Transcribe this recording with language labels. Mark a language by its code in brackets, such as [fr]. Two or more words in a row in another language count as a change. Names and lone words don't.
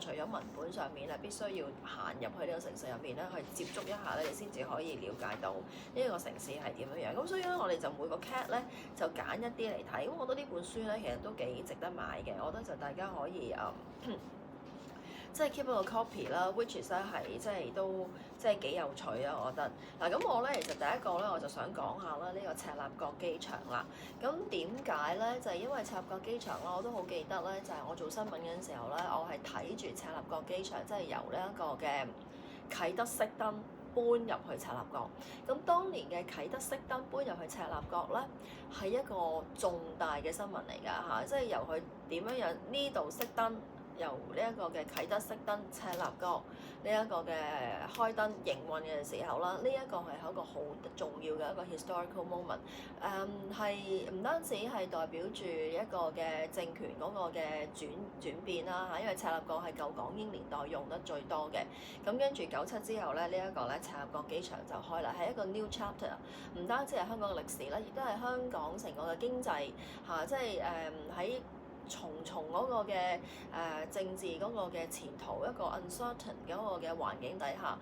[yue] 除咗文本上面咧，必須要行入去呢個城市入邊咧，去接觸一下咧，你先至可以了解到呢一個城市係點樣樣。咁所以咧，我哋就每個 cat 咧就揀一啲嚟睇。咁我覺得呢本書咧，其實都幾值得買嘅。我覺得就大家可以即係 keep 一個 copy 啦 ， [en] which is [yue] 咧係即係都即係幾有趣啊！我覺得嗱，咁我咧其實第一個咧我就想講下啦，呢個赤鱲角機場啦。咁點解咧？就係因為赤鱲角機場啦，我都好記得咧，就係我做新聞嗰陣時候咧，我係睇住赤鱲角機場，即係由呢一個嘅啟德熄燈搬入去赤鱲角。咁當年嘅啟德熄燈搬入去赤鱲角咧，係一個重大嘅新聞嚟㗎嚇，即係由佢點樣呢度熄燈。由呢一個嘅啟德熄燈赤鱲角呢一個嘅開燈營運嘅時候啦，呢一個係一個好重要嘅一個 [en] historical moment。 [yue] 係唔單止係代表住一個嘅政權嗰個嘅轉變啦嚇，因為赤鱲角係舊港英年代用得最多嘅。咁跟住97之後咧，呢一個咧赤鱲角機場就開啦，係一個 [en] new chapter。 [yue] 唔單止係香港嘅歷史啦，亦都係香港成個嘅經濟嚇，即係喺重重嗰個嘅政治嗰個嘅前途一個 uncertain 嗰個嘅環境底下，